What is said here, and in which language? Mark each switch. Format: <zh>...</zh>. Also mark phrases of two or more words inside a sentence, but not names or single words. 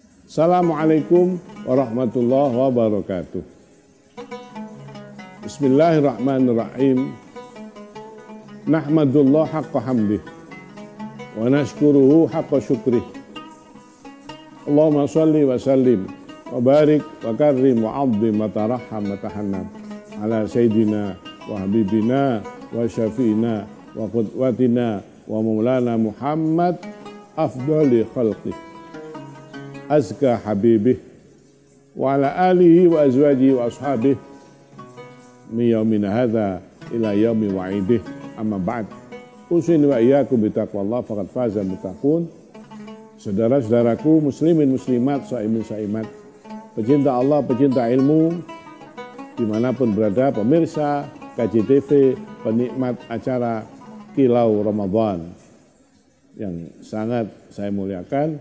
<ar>السلام عليكم ورحمة الله وبركاته. Bismillahirrahmanirrahim. نحمد الله حق حمده ونشكره حق شكره. اللهم صل وسلم وبارك وكرم وعظم وترحم وتحنن على سيدنا وحبيبنا وشفيعنا وقدوتنا ومولانا محمد أفضل خلقه أزكى حبيبه وعلى آله وأزواجه وأصحابه من يومنا هذا إلى يوم وعيده. أما بعد. أوصيني وإياكم بتقوى الله فقد فاز المتقون.</ar> <id>Saudara-saudaraku muslimin muslimat, shaimin shaimat, pecinta Allah, pecinta ilmu dimanapun berada, pemirsa KJTV, penikmat acara Kilau Ramadan yang sangat saya muliakan.</id>